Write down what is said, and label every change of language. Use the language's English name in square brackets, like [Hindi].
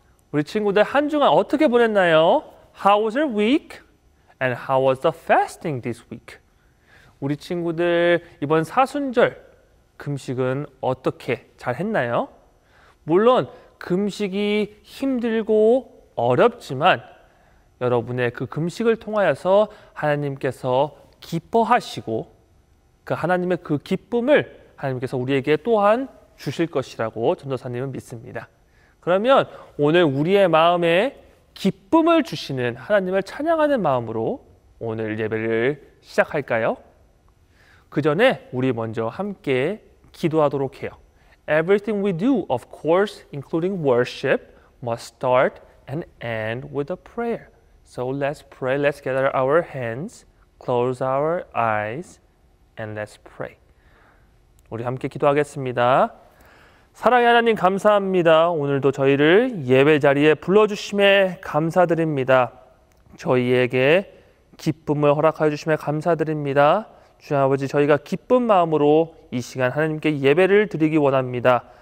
[Korean] 우리 친구들 한 주간 어떻게 보냈나요? [English] How was your week? And how was the fasting this week? [Korean] 우리 친구들 이번 사순절 금식은 어떻게 잘 했나요? 물론 금식이 힘들고 어렵지만 여러분의 그 금식을 통하여서 하나님께서 기뻐하시고 그 하나님의 그 기쁨을 하나님께서 우리에게 또한 주실 것이라고 전도사님은 믿습니다. 그러면 오늘 우리의 마음에 기쁨을 주시는 하나님을 찬양하는 마음으로 오늘 예배를 시작할까요? 그 전에 우리 먼저 함께 기도하도록 해요. [English] Everything we do, of course, including worship, must start and end with a prayer. So let's pray. Let's gather our hands, close our eyes, and let's pray. [Korean] 우리 함께 기도하겠습니다. 사랑의 하나님 감사합니다. 오늘도 저희를 예배 자리에 불러주심에 감사드립니다. 저희에게 기쁨을 허락하여 주심에 감사드립니다. 주님 아버지, 저희가 기쁜 마음으로 이 시간 하나님께 예배를 드리기 원합니다.